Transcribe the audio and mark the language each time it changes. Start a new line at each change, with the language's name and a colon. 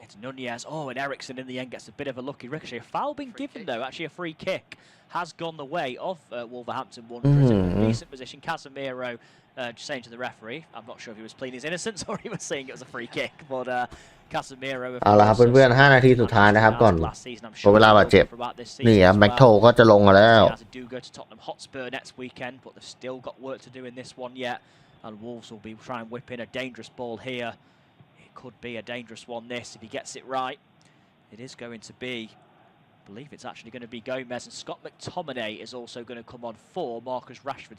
English: It's Nunez. Oh, and Eriksen in the end gets a bit of a lucky ricochet. A foul been given though. Actually, a free kick has gone the way of Wolverhampton Wanderers. In a decent position. Casemiro saying to the referee, I'm not sure if he was pleading his innocence or he was saying it was a free kick, but Casemiro.
Thai: เอาละครับเพื่อนๆ5 นาทีสุดท้ายนะครับก่อนหมดเวลาบาดเจ็บนี่ครับแม็กโทก็จะลงมาแล้ว
English: do go to Tottenham Hotspur next weekend, but they've still got work to do in this one yet, and Wolves will be trying to whip in a dangerous ball here. It could be a dangerous one, this, if he gets it right. It is going to be, I believe it's actually going to be Gomez, and Scott McTominay is also going to come on for Marcus Rashford.